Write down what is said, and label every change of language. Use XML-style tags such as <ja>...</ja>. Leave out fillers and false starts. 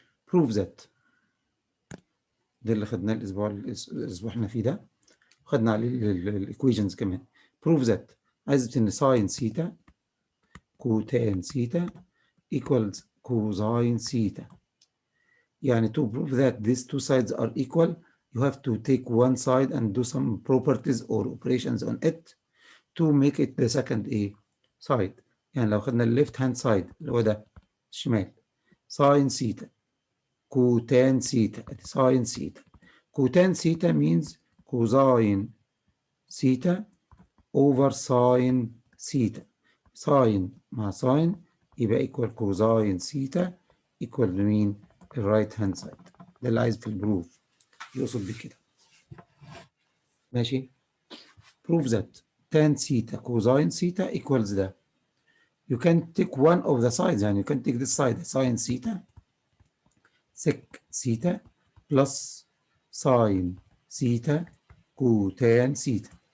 <en>prove that</en> <ar>ده اللي خدناه الاسبوع احنا فيه ده خدنا عليه الايكويشنز كمان.</ar> <en>prove that</en> <ar>عايز ان ساين ثيتا كوتان ثيتا equals cosine ثيتا.</ar> <en>يعني to prove that these two sides are equal you have to take one side and do some properties or operations on it to make it the second side.</en> <ar>يعني لو خدنا الليفت هاند سايد اللي هو ده الشمال ساين ثيتا كوتان ثيتا ساين ثيتا كوتان ثيتا</ar> <en>means cosine theta over sine theta.</en> <ar>ساين مع ساين يبقى</ar> <en>equal cosine theta equal</en> <ar>لمين؟ الرايت هاند سايد. ده اللي عايز في البروف يقصد بكده. ماشي.</ar> <en>prove that tan theta cosine theta equals ده. You can take one of the sides</en> <ar>يعني</ar> <en>you can take this side sin theta sec theta plus sin theta cotan theta.</en>